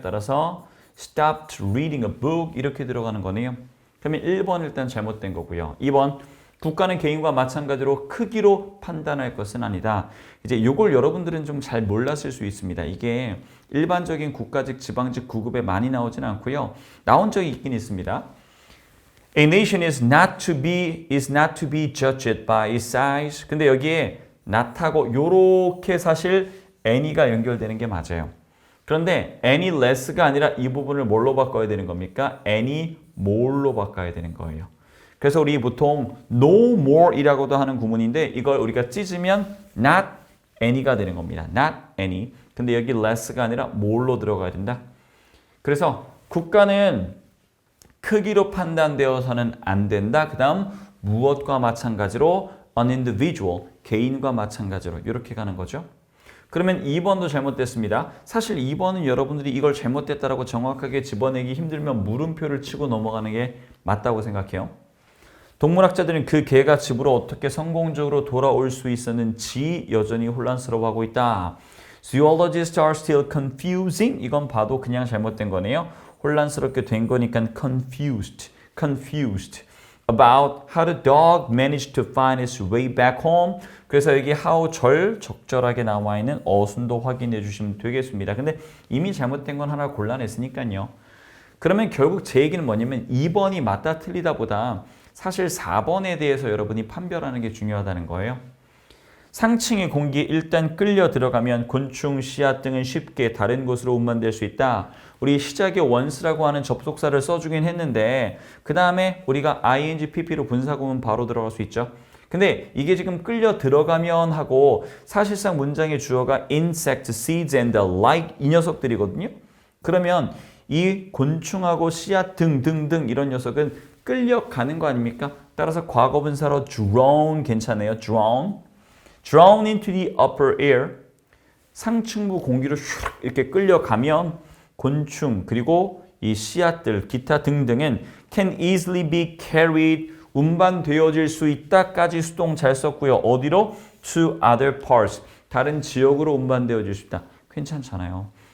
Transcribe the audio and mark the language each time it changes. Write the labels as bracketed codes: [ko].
[ko] 따라서 stopped reading a book 이렇게 들어가는 거네요. 그러면 1번 일단 잘못된 거고요. 2번 국가는 개인과 마찬가지로 크기로 판단할 것은 아니다. 이제 이걸 여러분들은 좀 잘 몰랐을 수 있습니다. 이게 일반적인 국가직, 지방직, 구급에 많이 나오진 않고요. 나온 적이 있긴 있습니다. [en] A nation is not to be judged by its size. [ko] 근데 여기에 not하고 요렇게 사실 any가 연결되는 게 맞아요. 그런데 any less가 아니라 이 부분을 뭘로 바꿔야 되는 겁니까? any more로 바꿔야 되는 거예요. 그래서 우리 보통 no more이라고도 하는 구문인데 이걸 우리가 찢으면 not any가 되는 겁니다. [en] not any. [ko] 근데 여기 less가 아니라 more로 들어가야 된다. 그래서 국가는 크기로 판단되어서는 안 된다. 그 다음 무엇과 마찬가지로 an individual, 개인과 마찬가지로 이렇게 가는 거죠. 그러면 2번도 잘못됐습니다. 사실 2번은 여러분들이 이걸 잘못됐다라고 정확하게 집어내기 힘들면 물음표를 치고 넘어가는 게 맞다고 생각해요. 동물학자들은 그 개가 집으로 어떻게 성공적으로 돌아올 수 있었는지 여전히 혼란스러워하고 있다. [en] Zoologists are still confusing. [ko] 이건 봐도 그냥 잘못된 거네요. 혼란스럽게 된 거니까 [en] confused about how the dog managed to find its way back home. [ko] 그래서 여기 how 적절하게 나와 있는 어순도 확인해 주시면 되겠습니다. 근데 이미 잘못된 건 하나 골라냈으니까요. 그러면 결국 제 얘기는 뭐냐면 2번이 맞다 틀리다 보다 사실 4번에 대해서 여러분이 판별하는 게 중요하다는 거예요. 상층의 공기에 일단 끌려 들어가면 곤충, 씨앗 등은 쉽게 다른 곳으로 운반될 수 있다. 우리 시작에 once라고 하는 접속사를 써주긴 했는데 그 다음에 우리가 ing, pp로 분사구문 바로 들어갈 수 있죠. 근데 이게 지금 끌려 들어가면 하고 사실상 문장의 주어가 insect, seeds and the like 이 녀석들이거든요. 그러면 이 곤충하고 씨앗 등등등 이런 녀석은 끌려가는 거 아닙니까? 따라서 과거분사로 drown 괜찮아요. [en] drown into the upper air. [ko] 상층부 공기로 슉 이렇게 끌려가면 곤충 그리고 이 씨앗들 기타 등등은 [en] can easily be carried [ko] 운반되어질 수 있다까지 수동 잘 썼고요. 어디로? [en] to other parts [ko] 다른 지역으로 운반되어질 수 있다. 괜찮잖아요.